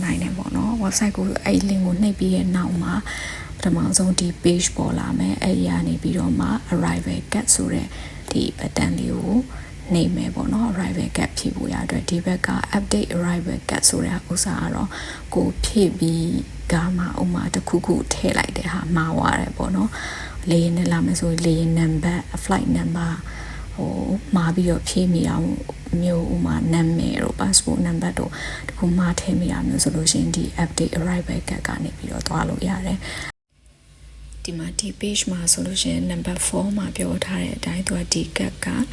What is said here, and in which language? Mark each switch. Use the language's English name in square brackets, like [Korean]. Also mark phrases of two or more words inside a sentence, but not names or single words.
[Burmese] နိုင်တယ်ပေါ့နော် website ကိုအဲ့ဒီ link ကိုနှိပ်ပြီးရဲ့နောက်မှာပထမဆုံးဒီ page ပေါ်လာမယ်အဲ့ဒီကနေပြီးတော့မှ [English] arrival guide [Burmese] ဆိုတဲ့ဒီ button လေးကိုနှိပ်မယ်ပေါ့နော် [English] arrival guide [Burmese] ဖြည့်ဖို့ရအတွက်ဒီဘက်က [English] update arrival guide [Burmese] ဆိုတဲ့ဥစ္စာကတော့ကိုဖြည့်ပြီးက မှဥမာတစ်ခုခုထည့်လိုက်တဲ့ဟာမှားသွားတယ်ပေါ့နော်လေယာဉ်နဲ့လာမယ်ဆိုလေယာဉ် number [English] flight number [Burmese] မှာပြီးတော့ဖြည့်မိအောင်မျိုးဥမာနာမည်တို့ [English] passport number [Burmese] တို့တခုမှာထည့်မိအောင်မျိုးဆိုလို့ရှိရင်ဒီ [English] update arrival guide [Burmese] ကနေပြီးတော့သွားလို့ရတယ်ဒီမှာဒီ page မှာဆိုလို့ရှိရင် number 4မှာပြောထားတဲ့အတိုင်းသူကဒီ guide က